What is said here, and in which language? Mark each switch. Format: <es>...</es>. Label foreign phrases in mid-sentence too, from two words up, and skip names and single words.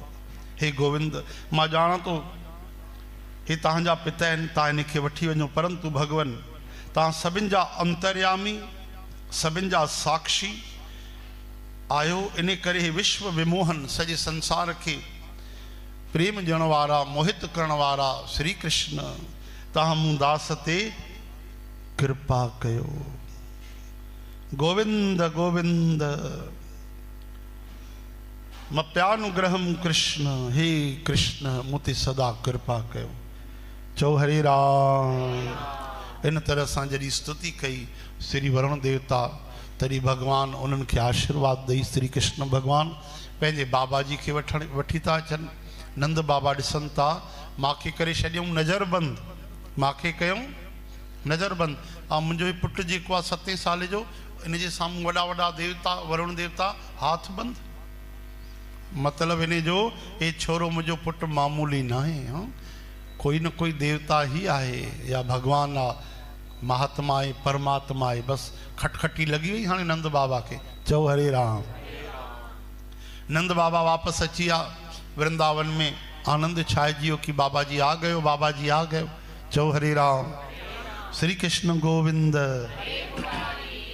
<sd>हे गोविंद, मां ॼाणां थो हे तव्हांजा पिता आहिनि, तव्हां इनखे वठी वञो, परंतु भगवान तव्हां सभिनि जा अंतर्यामी, सभिनि जा साक्षी आयो। इन करे हे विश्व विमोहन, सॼे संसार खे प्रेम ॾियण वारा, मोहित करण वारा श्री कृष्ण, तव्हां मूं दास ते कृपा कयो। गोविंद गोविंद। मप्यानुग्रहम कृष्ण, हे कृष्ण मुते सदा कृपा कयो। चो हरे राम। इन</sd> <hi>तरह से</hi> <sd>जॾहिं स्तुति कई श्री वरुण देवता, तॾहिं भगवान उन्हनि खे आशीर्वाद ॾेई श्री कृष्ण भगवान पंहिंजे बाबा जी खे वठी था अचनि। नंद बाबा ॾिसनि था, मूंखे करे छॾियऊं नज़रबंद, मूंखे कयूं नज़रबंद। ऐं मुंहिंजो ही पुटु जेको आहे 7 साल जो, इन जे साम्हूं वॾा वॾा देवता वरुण देवता हाथ बंद। मतिलबु इन जो ये छोरो मुंहिंजो पुटु मामूली न आहे, कोई न कोई देवता ही आहे, या भगवान आहे, महात्मा आहे, परमात्मा आहे। बस खटखटी लगी वई हाणे नंद बाबा के। चओ हरे राम। नंद बाबा वापस अची आ वृंदावन में, आनंद छाइजियो कि बाबा जी आ गयो, बाबा जी आ गयो। चओ हरे राम। श्री कृष्ण गोविंद।</sd>